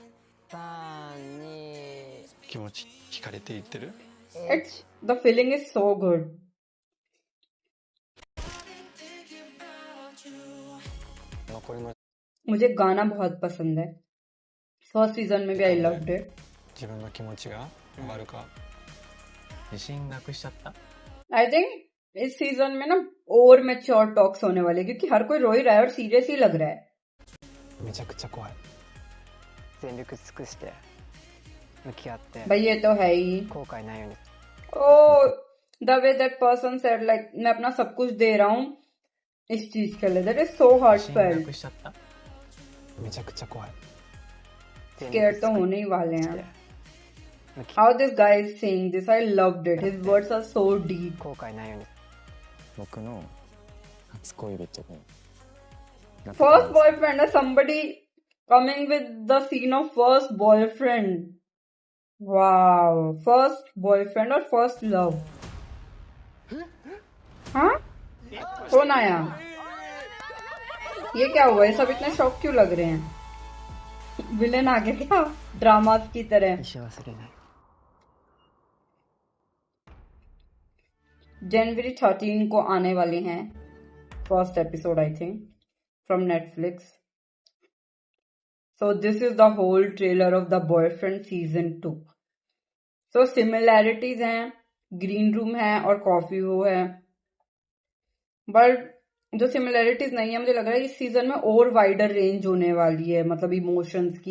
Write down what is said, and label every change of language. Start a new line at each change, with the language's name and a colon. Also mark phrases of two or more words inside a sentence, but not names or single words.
Japanese: 気持ち惹かれていってる
English: The feeling is so good.
Japanese: 残りの
Hindi: मुझे गाना बहुत पसंद है.
English: first season
Hindi: में भी
English: I loved it.
Japanese: 自分の気持ちが変わるか自信なくしちゃった
English: I think
Hindi: इस सीजन में ना और
English: mature talks
Hindi: होने वाले, क्योंकि हर कोई रो ही रहा है और सीरियस ही लग रहा है.
Japanese: めちゃくちゃ怖い全力尽くして向き合って
Hindi: भाई ये तो है ही.
Japanese: 後悔ないように
English: Oh, the way that person said, like
Hindi: मैं अपना सब कुछ दे रहा हूँ इस चीज के लिए.
English: That is so
Japanese: 自信な
English: heartfelt.
Japanese: くしちゃっためちゃくちゃ怖い
Hindi: Scared तो होने ही वाले हैं.
Japanese: 向き
English: How this guy is saying this, I loved it. His words are so deep.
Japanese: 後悔ないように僕の初恋人に
English: First boyfriend, somebody coming with the scene of first boyfriend. Wow, first boyfriend और first love.
Hindi: हाँ? कौन आया? ये क्या हुआ? ये सब इतने शॉक क्यों लग रहे हैं? विलेन आ गया क्या? ड्रामास की तरह.
Japanese: 一生忘れない
Hindi: जनवरी 13 को आने वाले हैं
English: first episode, I think,
Hindi: फ्रॉम नेटफ्लिक्स.
English: So this is the whole trailer of The Boyfriend season 2.
Hindi: सो सिमिलैरिटीज हैं,
English: green room
Hindi: है और कॉफी वो है, बट जो सिमिलैरिटीज नहीं है, मुझे लग रहा है इस सीजन में और
English: wider range
Hindi: होने वाली है, मतलब इमोशंस की.